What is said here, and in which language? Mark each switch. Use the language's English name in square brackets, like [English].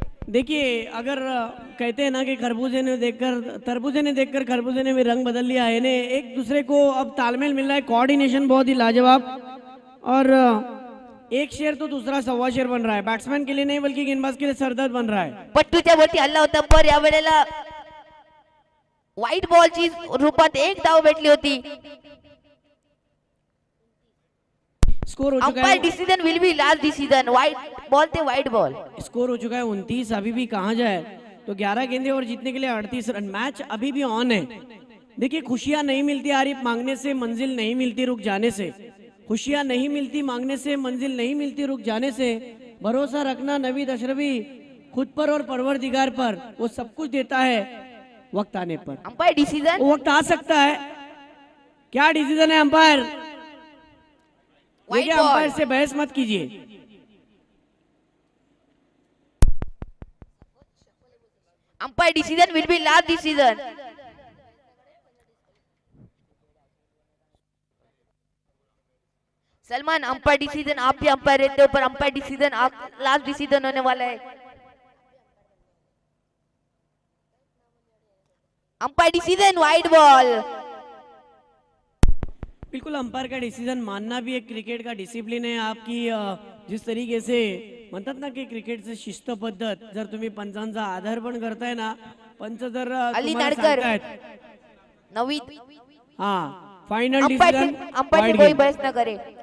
[Hindi] देखिए, अगर कहते हैं ना कि तरबूजे ने देखकर खरबूजे ने भी रंग बदल लिया है. इन्हें एक दूसरे को अब तालमेल मिल रहा है, कोऑर्डिनेशन बहुत ही लाजवाब, और एक शेर तो दूसरा 1.25 शेर बन रहा है. बैट्समैन के लिए नहीं बल्कि गेंदबाज के लिए सरदर्द बन रहा है. [Marathi] पट्टूच्या वरती हल्ला होता, पर या वेळेला व्हाईट बॉलची रूपात एक धाव भेटली होती. [Hindi] स्कोर हो चुका अंपायर है. [English] Decision will be last decision. [Hindi] White ball थे व्हाईट बॉल. स्कोर हो चुका है 29. अभी भी कहाँ जाए, तो 11 गेंदे और जीतने के लिए 38 रन. मैच अभी भी ऑन है. देखिए, खुशियां नहीं मिलती आरिफ मांगने से, मंजिल नहीं मिलती रुक जाने से. खुशियां नहीं मिलती मांगने से, मंजिल नहीं मिलती रुक जाने से. भरोसा रखना नवीद अशरफी खुद पर और परवरदिगार पर, वो सब कुछ देता है वक्त आने पर. [English] Umpire decision. [Hindi] वो वक्त आ सकता है. क्या डिसीजन है अंपायर? देखिए, [English] White ball. [Hindi] अंपायर से बहस मत कीजिए. [English] Umpire decision will be last decision. [Hindi] Salman, umpire decision आप भी अंपायर रहते हो, पर अंपायर डिसीजन लास्ट डिसीजन होने वाला है. [English] Umpire decision white ball. [Hindi] बिल्कुल, अंपायर का डिसीजन मानना भी एक क्रिकेट का डिसिप्लिन है. आपकी जिस तरीके से [Marathi] म्हणतात ना की क्रिकेटचे शिस्त पद्धत, जर तुम्ही पंचांचा आधार पण करताय ना, पंच जर अली तुम्हाला नाडकर. सांगतायत, नवीद [Hindi] हाँ, फाइनल अंपायर डिसीजन कोई बहस न करे.